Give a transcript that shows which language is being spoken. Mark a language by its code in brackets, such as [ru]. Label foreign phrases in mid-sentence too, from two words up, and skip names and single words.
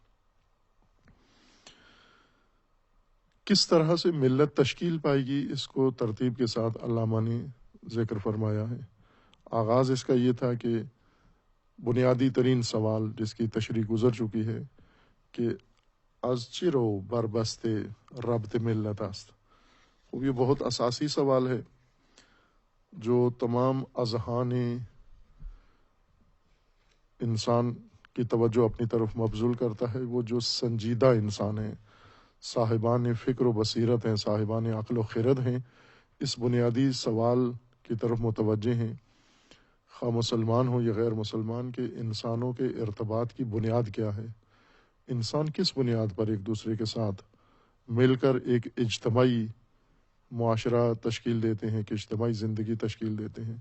[ur] کس طرح سے ملت تشکیل پائے گی، اس کو ترتیب کے ساتھ علامہ نے ذکر فرمایا ہے۔ آغاز اس کا یہ تھا کہ بنیادی ترین سوال جس کی تشریح گزر چکی ہے کہ [fa] از چرو بربست ربط ملت است۔ [ur] وہ یہ بہت اساسی سوال ہے جو تمام اذہان انسان کی توجہ اپنی طرف مبذول کرتا ہے۔ وہ جو سنجیدہ انسان ہیں، صاحبان فکر و بصیرت ہیں، صاحبان عقل و خرد ہیں، اس بنیادی سوال کی طرف متوجہ ہیں، خواہ مسلمان ہو یا غیر مسلمان، کہ انسانوں کے ارتباط کی بنیاد کیا ہے، انسان کس بنیاد پر ایک دوسرے کے ساتھ مل کر ایک اجتماعی معاشرہ تشکیل دیتے ہیں، کہ اجتماعی زندگی تشکیل دیتے ہیں۔